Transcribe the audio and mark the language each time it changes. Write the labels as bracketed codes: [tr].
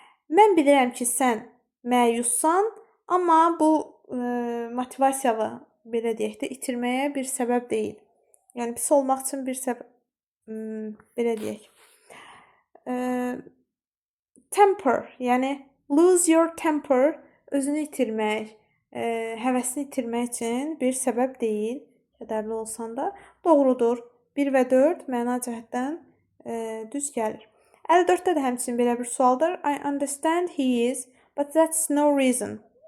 [az] Mən bilirəm ki, sən məyussan, amma bu motivasiyalı, belə deyək də, itirməyə bir səbəb deyil. Yəni pis olmaq üçün bir səbəb, belə deyək. Temper, yəni [en] Lose your temper [az] özünü itirmək, həvəsini itirmək üçün bir səbəb deyil. Kədərli olsan da doğrudur. 1 və 4 məna cəhətdən düz gəlir. 54-də də həmçinin belə bir sualdır. [en] I understand he is, but that's no reason.